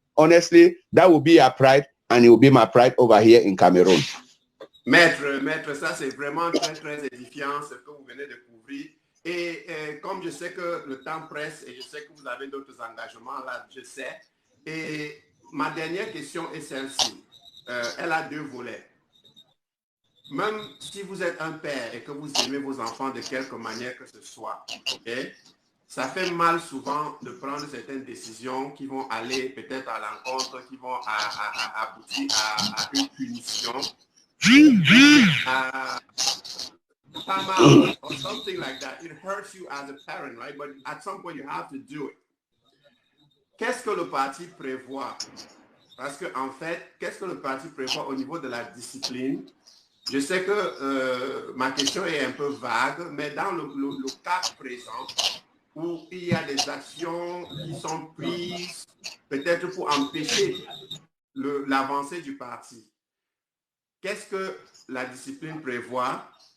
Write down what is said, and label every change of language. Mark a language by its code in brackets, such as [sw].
[en] Honestly, that will be our pride, and it will be my pride over here in Cameroon. [fr] Maître, ça c'est vraiment très, très édifiant ce que vous venez de couvrir. Et comme je sais que le temps presse et je sais que vous avez d'autres engagements, là, je sais. Et ma dernière question est celle-ci. Elle a deux volets. Même si vous êtes un père et que vous aimez vos enfants de quelque manière que ce soit, okay, ça fait mal souvent de prendre certaines décisions qui vont aller peut-être à l'encontre, qui vont aboutir à une punition. [en] Time out or something like that. It hurts you as a parent, right? But at some point, you have to do it. [fr] Qu'est-ce que le parti prévoit? Parce que en fait, qu'est-ce que le parti prévoit au niveau de la discipline? Je sais que ma question est un peu vague, mais dans le cas présent, où il y a des actions qui sont prises peut-être pour empêcher l'avancée du parti, qu'est-ce que la discipline prévoit?